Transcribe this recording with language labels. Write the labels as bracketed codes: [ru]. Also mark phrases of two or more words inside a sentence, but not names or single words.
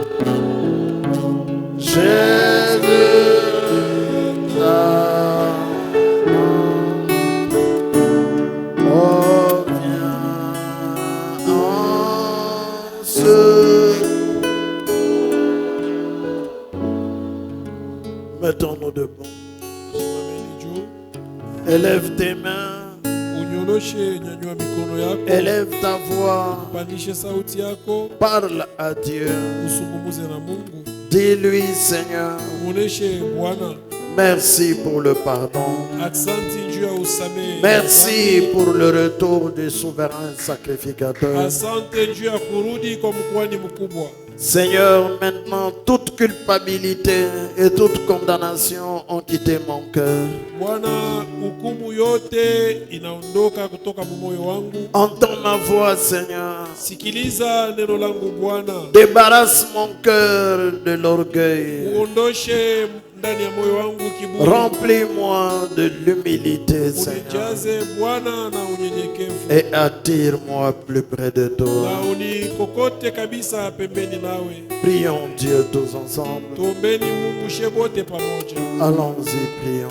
[fr] Jésus t'attend. Oh, viens en ce. Mettons-nous debout. [sw] Simameni juu, [fr] Élève tes mains. [sw] unyoroshe utoshe, nyanyua mikono yako, [fr] élève ta voix, [sw] upandishe sauti yako, [fr] parle à Dieu. [sw] usungumuze na Mungu. [fr] Dis-lui, Seigneur, [sw] Muoneshe Bwana, [fr] merci pour le pardon. [sw] aksanti juu ya usamehe. [fr] Merci pour le retour du souverain sacrificateur. [sw] Asante juu ya kurudi kwa mkuhani mkubwa. [fr] Seigneur, maintenant toute culpabilité et toute condamnation ont quitté mon cœur. [sw] Bwana, hukumu yote inaondoka kutoka moyo wangu. [fr] Entends ma voix, Seigneur. [sw] Sikiliza neno langu Bwana. [fr] Débarrasse mon cœur de l'orgueil. [sw] Uondoshe ndani ya moyo wangu kiburi. [fr] Remplis-moi de l'humilité, Seigneur. [sw] Unijaze Bwana na unyenyekevu. [fr] Et attire-moi plus près de toi. [sw] Na unikokote kabisa pembeni nawe. [fr] Prions Dieu tous ensemble. [sw] Tuombeni Mungu shebote pamoja. [fr] Allons-y, prions.